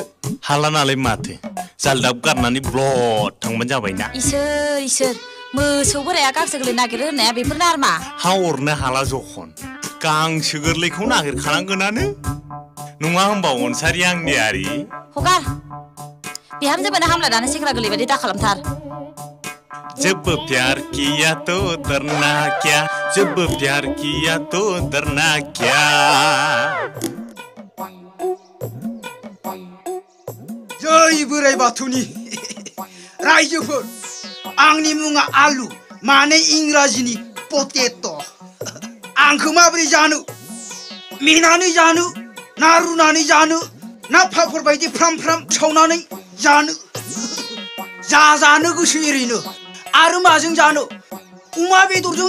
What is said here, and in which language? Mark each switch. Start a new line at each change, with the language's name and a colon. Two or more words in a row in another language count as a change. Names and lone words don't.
Bodo: हाला नालाय माथो जालदाब गारनानै ब्लद थांबानो जाबायना इसोर मोसौ बोराया गांसो गोरलै नागिरो होननाया बेफोरनो आरो मा हा अरनो हाला जखन गांसो गोरलैखौ नागिरखानांगोनानो नङा होमबा अनसारि आंनियारि हगार बिहामजोबोनो हामलायनानै सेंग्रा गोरलै बायदि दा खालामथार
Hindi: जब प्यार किया तो डरना क्या जब प्यार किया तो डरना क्या
Bodo: जय बोराइ बाथौनि रायजोफोर आंनि मुङा आलु माने इंराजिनि पटेट' आंखौ माबोरै जानो मेनानै जानो ना रुनानै जानो ना पापर बायदि फ्राम फ्राम सावनानै जानो जानो गोसो एरैनो आरो माजों जानो अमा बेदरजों